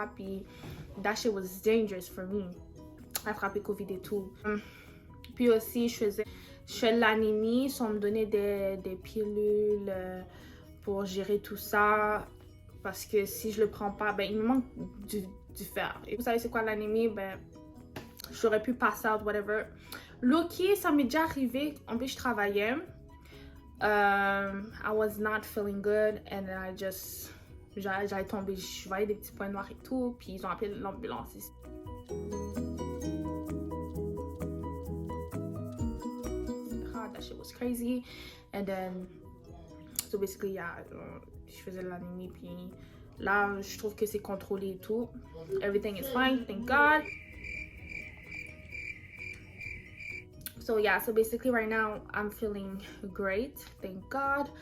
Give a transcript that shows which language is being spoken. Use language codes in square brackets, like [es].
[en] Puis, that shit was dangerous for me. [fr] Attraper COVID et tout. Puis aussi, je fais de l'anémie, on me donnait des pilules pour gérer tout ça. Parce que si je le prends pas, ben, il me manque du fer. Et vous savez c'est quoi l'anémie? Ben, j'aurais pu passer [en] out, whatever. [fr] Loki, ça m'est déjà arrivé. En plus, je travaillais. [en] I was not feeling good. And then [fr] j'allais tomber. Je voyais des petits points noirs et tout. Puis ils ont appelé l'ambulance ici. [en] That shit was crazy. And then, so basically, yeah, [fr] je faisais de l'anémie. Puis là, je trouve que c'est contrôlé et tout. [en] Everything is fine, thank God. So yeah, so basically right now, I'm feeling great, thank God.